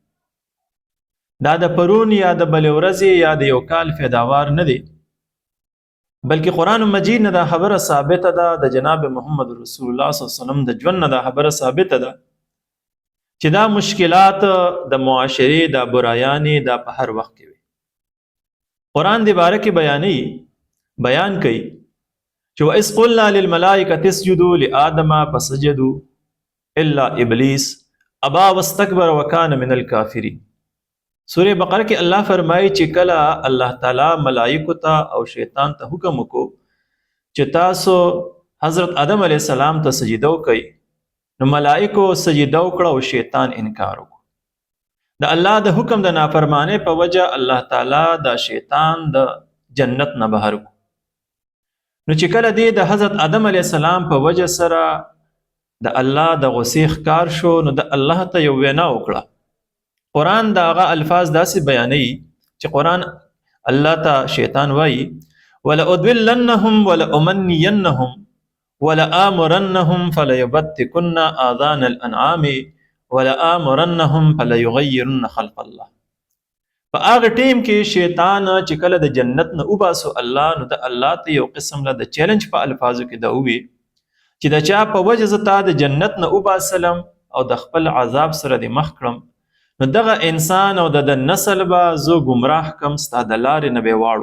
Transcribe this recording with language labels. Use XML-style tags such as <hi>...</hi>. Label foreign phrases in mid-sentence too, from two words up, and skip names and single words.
<ps>دا د پرون یا د بلې ورځې یا د یو کال پیداوار نه دی، بلکې قرآن مجید نه دا خبره ثابته ده، د جناب محمد رسول الله</ps> <ar>صلی الله علیه وسلم</ar> <ps>د ژوند نه دا خبره ثابته ده چې دا مشکلات د معاشرې، دا برایانې دا په هر وخت کې وي. قرآن دی باره کې بیان کوي چې</ps> <ar>وَإِذْ قُلْنَا لِلْمَلَائِكَةِ اسْجُدُوا لِآدَمَ فَسَجَدُوا إِلَّا إِبْلِيسَ أَبَى وَاسْتَكْبَرَ وَكَانَ مِنَ الْكَافِرِينَ.</ar> <ps>سورہ بقره کې الله فرمایي چې کله الله تعالی ملائکو ته او شیطان ته حکم وکړو چې تاسو حضرت آدم</ps> <ar>علیه السلام</ar> <ps>ته سجده وکړئ، نو ملائکو سجده وکړه او شیطان انکار وکړو. د الله د حکم د نافرمانۍ په وجه الله تعالی د شیطان د جنت نه بهر کړو. نو چې کله دی د حضرت آدم</ps> <ar>علیه السلام</ar> <ps>په وجه سره د الله د غصې ښکار شو، نو د الله ته یو وینا وکړه. قرآن دا هغه الفاظ داسې بیانوي چې قرآن الله ته شیطان وایي</ps> <ar>وَلَأُضِلَّنَّهُمْ وَلَأُمَنِّيَنَّهُمْ وَلَآمُرَنَّهُمْ فَلَيُبَتِّكُنَّ آذَانَ الْأَنْعَامِ وَلَآمُرَنَّهُمْ فَلَيُغَيِّرُنَّ خَلْقَ اللَّهِ.</ar> <ps>په هغه ټیم کې شیطان چې کله د جنت نه وباسو الله، نو د الله ته یو قسم له د چیلنج په الفاظو کې دا ووي چې د چا په وجه زه تا د جنت نه وباسلم او د خپل عذاب سره دې مخ کړم، نو دغه انسان او د نسل به زه ګمراه کم، ستا د لارې نه به واړو.</ps>